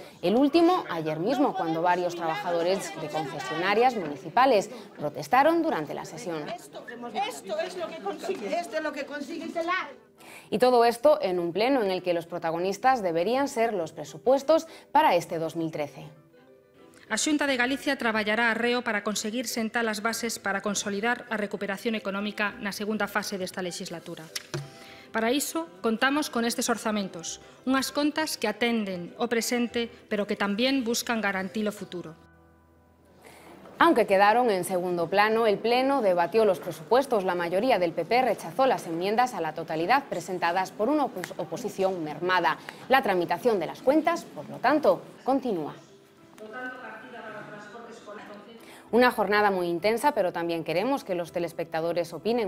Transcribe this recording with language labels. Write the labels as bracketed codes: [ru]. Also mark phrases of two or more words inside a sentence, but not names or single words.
[es] El último, ayer mismo, cuando varios trabajadores de concesionarias municipales protestaron durante la sesión. Esto es lo que consigue celar. Y todo esto en un pleno en el que los protagonistas deberían ser los presupuestos para este 2013. [gl] A Xunta de Galicia traballará arreo para conseguir sentar as bases para consolidar a recuperación económica na segunda fase desta legislatura. Para iso, contamos con estes orzamentos, unhas contas que atenden o presente, pero que tamén buscan garantir o futuro. [es] Aunque quedaron en segundo plano, el Pleno debatió los presupuestos. La mayoría del PP rechazó las enmiendas a la totalidad presentadas por una oposición mermada. La tramitación de las cuentas, por lo tanto, continúa. Una jornada muy intensa, pero también queremos que los telespectadores opinen.